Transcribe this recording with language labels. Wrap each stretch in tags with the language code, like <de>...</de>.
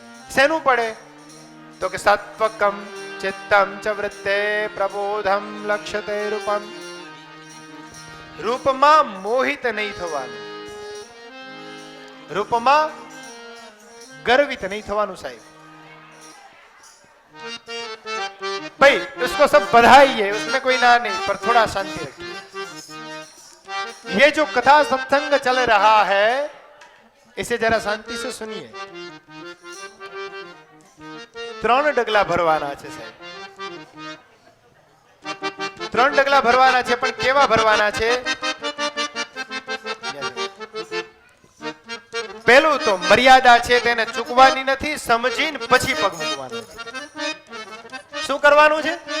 <gu>શેનું પડે? તો કે</gu> <sa>સાત્વકમ ચિત્તમ ચ વૃત્તે પ્રબોધમ લક્ષ્યતે રૂપમ.</sa> <gu>રૂપમાં મોહિત નહીં થવાનું, રૂપમાં ગર્વિત નહીં થવાનું સાહેબ.</gu> <hi>भाई उसको सब बधाई है, उसमें कोई ना नहीं, पर थोड़ा शांति रखिए। ये जो कथा सत्संग चल रहा है इसे जरा शांति से सुनिए।</hi> <gu>3 ડગલા ભરવાના છે સાહેબ, 3 ડગલા ભરવાના છે, પણ કેવા ભરવાના છે? પહેલું તો મર્યાદા છે તેને ચૂકવાની નથી, સમજીને પછી પગ મૂકવાનો છે। શું કરવાનું છે?</gu>